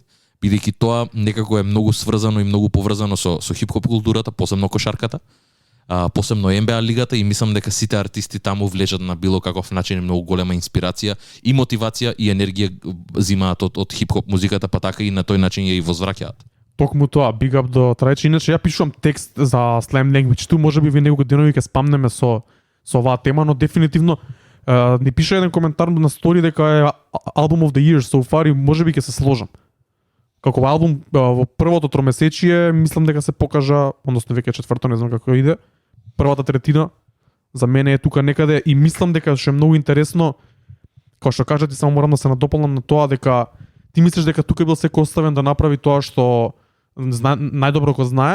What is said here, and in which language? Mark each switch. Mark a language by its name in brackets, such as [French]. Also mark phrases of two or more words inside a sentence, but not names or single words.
[Macedonian] Бидејќи тоа некако е многу сврзано и многу поврзано со хип-хоп културата, посебно кошарката, посебно NBA лигата, и мислам дека сите артисти таму влечат на било каков начин многу голема инспирација и мотивација и енергија зимаат од хип-хоп музиката, па така и на тој начин ја и возвраќаат. Токму тоа, [English] big up [Macedonian] до Трајче. Иначе ја пишувам текст за Slam Language 2, можеби ви некој денови ќе спамнеме со оваа тема, но дефинитивно ни пише еден коментар на стори дека е [English] Album of the Year so far [Macedonian] и можеби ќе се сложам. Како албум во првото тромесечие, мислам дека се покажа, односно веќе четврто, не знам како иде, првата третина за мене е тука некаде и мислам дека што е многу интересно, како што кажете, само морам да се надополнам на тоа дека ти мислиш дека тука бил секој оставен да направи тоа што најдобро го знае.